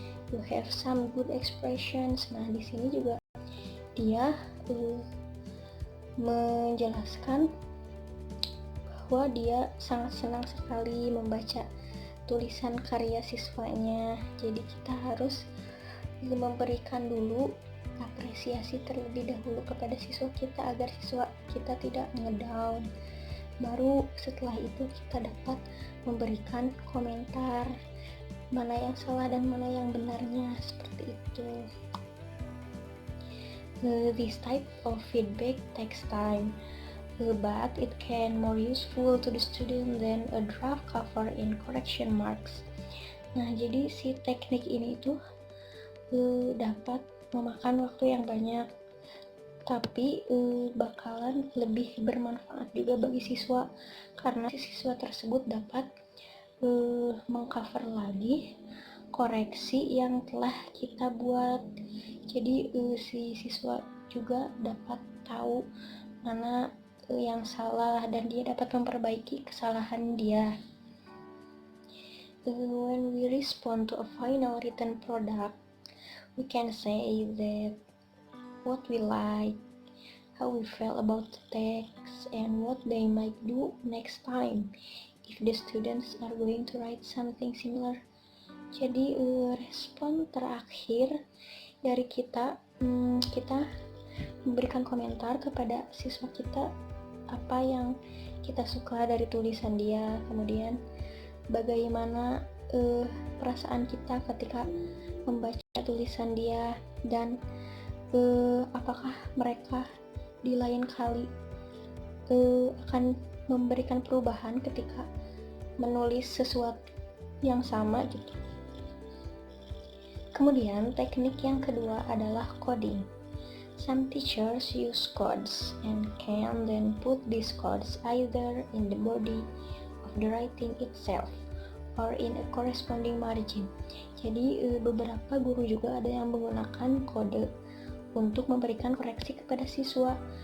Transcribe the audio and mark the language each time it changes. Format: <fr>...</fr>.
<en>You have some good expressions.</en> <id>Nah, di sini juga dia menjelaskan bahwa dia sangat senang sekali membaca tulisan karya siswanya. Jadi kita harus memberikan dulu apresiasi terlebih dahulu kepada siswa kita agar siswa kita tidak ngedown. Baru setelah itu kita dapat memberikan komentar mana yang salah dan mana yang benarnya, seperti itu.</id> <en>This type of feedback takes time, but it can more useful to the student than a draft cover in correction marks.</en> <id>Nah, jadi si teknik ini itu dapat memakan waktu yang banyak, tapi bakalan lebih bermanfaat juga bagi siswa, karena siswa tersebut dapat mengcover lagi koreksi yang telah kita buat. Jadi si siswa juga dapat tahu mana yang salah dan dia dapat memperbaiki kesalahan dia.</id> <en>When we respond to a final written product, we can say that what we like, how we felt about the text, and what they might do next time if the students are going to write something similar.</en> <id>Jadi respon terakhir dari kita memberikan komentar kepada siswa kita apa yang kita suka dari tulisan dia, kemudian bagaimana perasaan kita ketika membaca tulisan dia, dan apakah mereka di lain kali akan memberikan perubahan ketika menulis sesuatu yang sama gitu. Kemudian teknik yang kedua adalah coding.</id> <en>Some teachers use codes and can then put these codes either in the body of the writing itself or in a corresponding margin.</en> <id>Jadi beberapa guru juga ada yang menggunakan kode untuk memberikan koreksi kepada siswa.</id>